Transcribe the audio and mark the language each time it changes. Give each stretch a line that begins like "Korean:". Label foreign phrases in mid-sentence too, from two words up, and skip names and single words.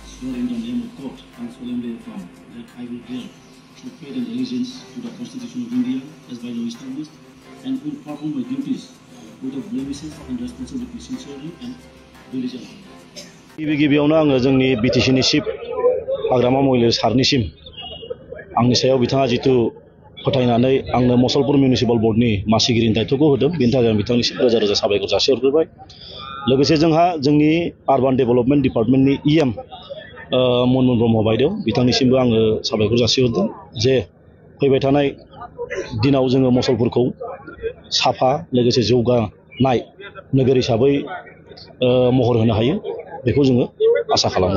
English: swear in the name of God and solemnly affirm that I will bear true faith and allegiance to the Constitution of India as by law established, and will perform my duties without blemishes and responsibility sincerely and diligently.
Bodo: गिबियावनो आङो जोंनि बिटिसिनि चिफ हाग्रामा महिलारि सारनिसिम आंनि सायाव बिथाङा जितु फोथायनानै आंनो मसलपुर मिउनिसिपाल बर्डनि मासिगिरिनि दायित्वखौ होदों बेनि थाखाय आं बिथांनिसिम रोजा रोजा साबायखर जासिहरग्रोबाय। लोगोसे जोंहा जोंनि आरबान डेभेलपमेन्ट डिपार्टमेन्टनि इएम मनमोहन ब्रह्म बायदेव बिथांनिसिमबो आङो साबायखर जासिहरदों जे फैबाय थानाय दिनाव जोङो मसलपुरखौ साफा लोगोसे जौगानाय नोगोर हिसाबै महर होनो हायो बेखौ जोङो आसा खालामो।